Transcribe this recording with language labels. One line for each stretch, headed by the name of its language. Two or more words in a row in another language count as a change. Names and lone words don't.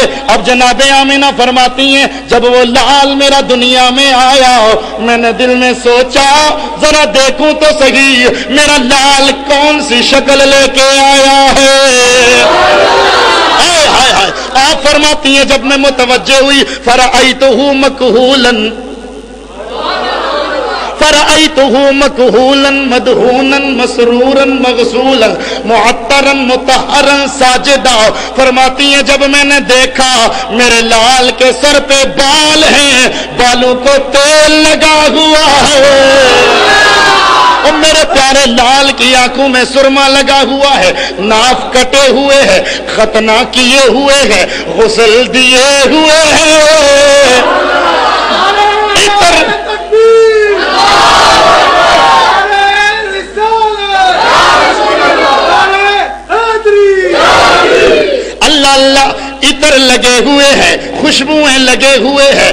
Urdu: اب جناب آمینہ فرماتی ہیں جب وہ لال میرا دنیا میں آیا، میں نے دل میں سوچا ذرا دیکھوں تو صحیح میرا لال کون سی شکل لے کے آیا ہے۔ آپ فرماتی ہیں جب میں متوجہ ہوئی،
Arabic: فرأیتہ مکحولا، فرأیتہ مکحولا مدہونا مسرورا مغسولا معطرا مطہرا ساجدا،
Urdu: فرماتی ہیں جب میں نے دیکھا میرے لال کے سر پہ بال ہیں، بالوں کو تیل لگا ہوا ہے، اور میرے پیارے لال کی آنکھوں میں سرما لگا ہوا ہے، ناف کٹے ہوئے ہیں، ختنہ کیے ہوئے ہیں، غسل دیے ہوئے ہیں، اللہ اللہ عطر لگے ہوئے ہیں، خوشبوئیں لگے ہوئے ہیں۔